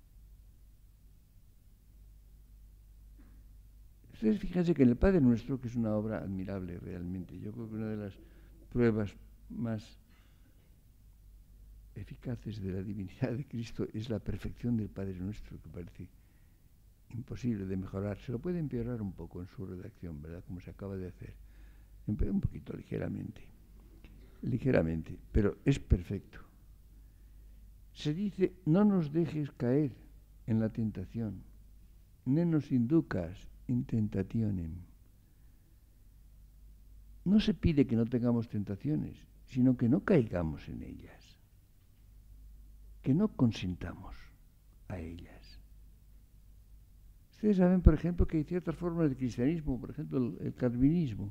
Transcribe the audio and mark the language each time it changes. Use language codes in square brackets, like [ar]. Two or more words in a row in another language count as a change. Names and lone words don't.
[es] Ustedes fíjense que en el Padre Nuestro, que es una obra admirable realmente, yo creo que una de las pruebas más eficaces de la divinidad de Cristo es la perfección del Padre Nuestro, que parece imposible de mejorar. Se lo puede empeorar un poco en su redacción, ¿verdad? Como se acaba de hacer. Un poquito, ligeramente, pero es perfecto. Se dice, no nos dejes caer en la tentación, [la] ne nos inducas in tentationem. [es] No se pide que no tengamos tentaciones, sino que no caigamos en ellas, que no consintamos a ellas. Ustedes saben, por ejemplo, que hay ciertas formas de cristianismo, por ejemplo, el calvinismo.